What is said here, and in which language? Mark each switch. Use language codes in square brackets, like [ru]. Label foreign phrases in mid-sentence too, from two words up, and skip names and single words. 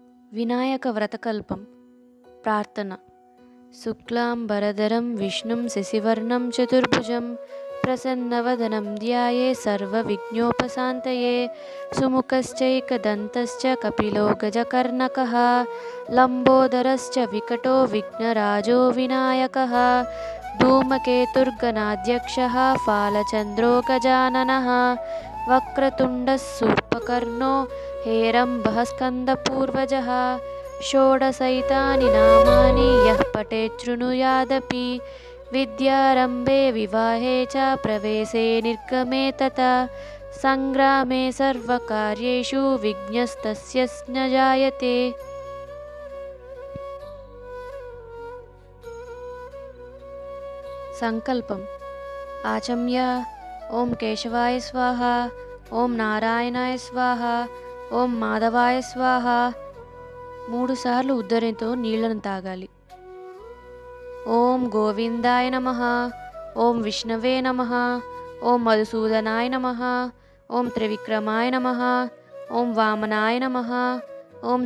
[sa] వినాయకవ్రతకల్పం. ప్రార్థన. శుక్లాంబరధరం విష్ణుం శశివర్ణం చతుర్భుజం ప్రసన్నవదనం ధ్యాయే సర్వవిఘ్నోపశాంతయే సుముఖశ్చైకదంతశ్చ కపిలో గజకర్ణకః లంబోదరశ్చ వికటో విఘ్నరాజో వినాయకः ధూమకేతుర్గణాధ్యక్షः ఫాలచంద్రో గజాననः వక్రతుండः శూర్పకర్ణో हेरम्बः स्कन्दपूर्वजः षोडशैतानि नामानि यः पठेत् शृणुयादपि विद्यारम्भे विवाहे च प्रवेशे निर्गमे तथा सङ्ग्रामे सर्वकार्येषु विघ्नस्तस्य न जायते। संकल्पम्. आचम्य ओं केशवाय स्वाहा, ओं नारायणाय स्वाहा, ఓం మాధవాయ స్వాహ [te] 3 సార్లు ఉద్ధరణతో నీళ్లను తాగాలి. [sa] ఓం గోవిందాయ నమః, ఓం విష్ణవే నమః, ఓం మధుసూదనాయ నమః, ఓం త్రివిక్రమాయ నమః, ఓం వామనాయ నమః, ఓం